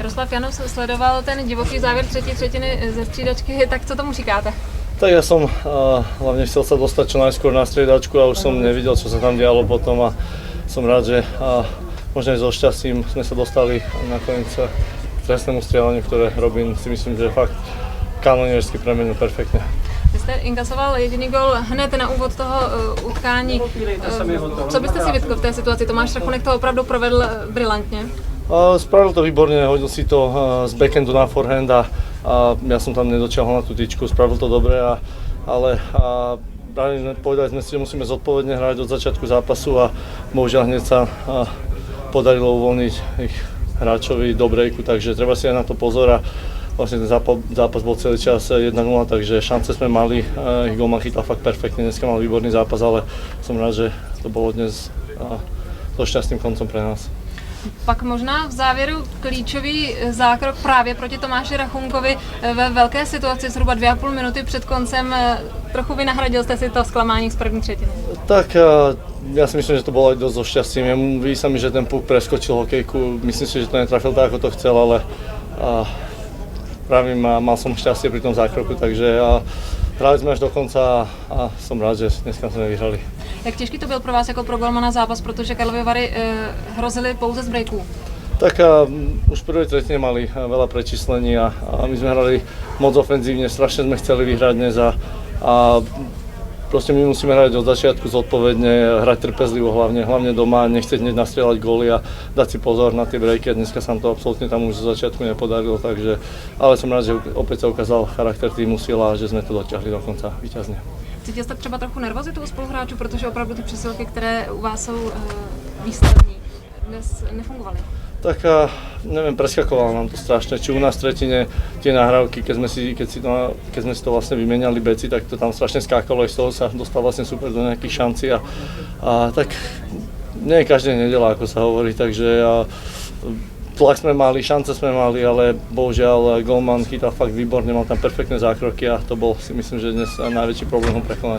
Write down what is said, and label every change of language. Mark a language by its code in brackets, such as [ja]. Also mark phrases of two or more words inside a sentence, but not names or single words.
[cs] Jaroslav Janus sledoval ten divoký závěr třetí třetiny ze střídačky, tak co tomu říkáte? [sk] Tak ja som hlavne chcel sa dostať čo najskôr na striedačku a už som nevidel, čo sa tam dialo potom a som rád, že možno aj so šťastím sme sa dostali nakoniec k trestnému strieľaniu, ktoré Robin si myslím, že fakt kanoniersky premenil perfektně. [cs] Vy jste inkasoval jediný gól hned na úvod toho utkání. Co byste si vytkl v té situaci? Tomáš Rachunek to opravdu provedl brilantně. [sk] Spravil to výborne, hodil si to z backendu na forehand a ja som tam nedočiahol na tú tyčku, spravil to dobre, ale povedali sme si, že musíme zodpovedne hrať od začiatku zápasu a bohužiaľ hneď sa podarilo uvoľniť ich hráčovi do breaku, takže treba si aj na to pozor a vlastne ten zápas bol celý čas 1-0, takže šance sme mali, ich golman chytal fakt perfektne, dneska mal výborný zápas, ale som rád, že to bolo dnes so šťastným koncom pre nás. [cs] Pak možná v závěru klíčový zákrok právě proti Tomáši Rachunkovi ve velké situaci zhruba 2,5 minuty před koncem. Trochu vynahradil jste si to zklamání z první třetiny. [sk] Tak ja si myslím, že to bolo aj dosť so šťastím. Vidí sa mi, že ten puk preskočil hokejku. Myslím si, že to netrafil tak, ako to chcel, ale pravím, mal som šťastie pri tom zákroku, takže hrali sme až do konca a som rád, že dneska sme vyhrali. [cs] Jak těžký to byl pro vás jako pro golmana zápas, protože Karlovy Vary hrozily pouze z breaků? [sk] Tak už v prvej tretine mali veľa prečíslení a my sme hrali moc ofenzívne, strašne sme chceli vyhrať dnes a proste my musíme hrať od začiatku zodpovedne, hrať trpezlivo hlavne doma, nechceť hneď nastrieľať góly a dať si pozor na tie breaky a dneska sa nám to absolútne tam už zo začiatku nepodarilo, takže ale som rád, že opäť sa ukázal charakter týmu, sila a že sme to dotiahli do konca víťazne. [cs] Cítil jste třeba trochu nervozitu u spoluhráčů, protože opravdu ty přesilky, které u vás jsou výstavní, dnes nefungovaly? [sk] Tak neviem, preskakovalo nám to strašne, či u nás v tretine tie nahrávky, keď sme si to vlastne vymenali beci, tak to tam strašne skákalo, aj z toho sa dostal vlastne super do nejakých šancí a tak nie každý nedelá, ako sa hovorí, takže tlak sme mali, šance sme mali, ale bohužiaľ golman chytal fakt výborne, mal tam perfektné zákroky a to bol si myslím, že dnes najväčší problém ho prekonať.